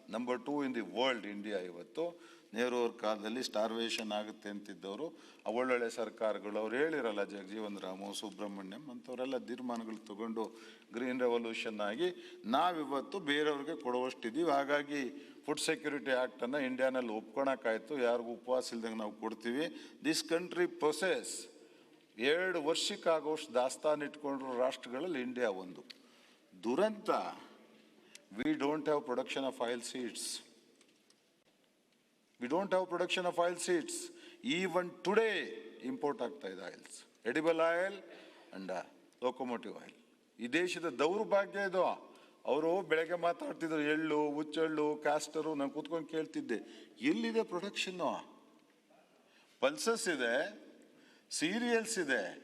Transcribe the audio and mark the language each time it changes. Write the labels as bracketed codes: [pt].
[en] number 2 in the world [kn] India. ಇವತ್ತು ನೆಹರು ಅವ್ರ ಕಾಲದಲ್ಲಿ ಸ್ಟಾರ್ವೇಷನ್ ಆಗುತ್ತೆ ಅಂತಿದ್ದವರು ಒಳ್ಳೊಳ್ಳೆ ಸರ್ಕಾರಗಳು ಅವ್ರು ಹೇಳಿರಲ್ಲ, ಜಗಜೀವನ್ ರಾಮು, ಸುಬ್ರಹ್ಮಣ್ಯಂ ಅಂಥವರೆಲ್ಲ ತೀರ್ಮಾನಗಳು ತಗೊಂಡು ಗ್ರೀನ್ ರೆವಲ್ಯೂಷನ್ ಆಗಿ ನಾವಿವತ್ತು ಬೇರೆಯವ್ರಿಗೆ ಕೊಡುವಷ್ಟಿದ್ದೀವಿ. ಹಾಗಾಗಿ ಫುಡ್ ಸೆಕ್ಯೂರಿಟಿ ಆ್ಯಕ್ಟನ್ನು ಇಂಡಿಯಾನಲ್ಲಿ ಒಪ್ಕೊಳಕ್ಕಾಯ್ತು. ಯಾರಿಗೂ ಉಪವಾಸ ಇಲ್ದಂಗೆ ನಾವು ಕೊಡ್ತೀವಿ. [en] this country process [kn] 2 ವರ್ಷಕ್ಕಾಗೋಷ್ಟು ದಾಸ್ತಾನು ಇಟ್ಕೊಂಡ್ರು ರಾಷ್ಟ್ರಗಳಲ್ಲಿ ಇಂಡಿಯಾ ಒಂದು. ದುರಂತ, [en] we don't have production of oil seeds. We don't have production of oil seeds. Even today, import [kn] ಆಗ್ತಾ ಇದೆ [en] Oils, edible oil and locomotive oil. [kn] ಈ ದೇಶದ ದೌರ್ಭಾಗ್ಯ ಇದು. ಅವರು ಬೆಳಗ್ಗೆ ಮಾತಾಡ್ತಿದ್ರು ಎಳ್ಳು, ಹುಚ್ಚೆಳ್ಳು, ಕ್ಯಾಸ್ಟರು. ನಾನು ಕೂತ್ಕೊಂಡು ಕೇಳ್ತಿದ್ದೆ, ಎಲ್ಲಿದೆ ಪ್ರೊಡಕ್ಷನ್ನು? ಪಲ್ಸಸ್ ಇದೆ, ಸೀರಿಯಲ್ಸ್ ಇದೆ.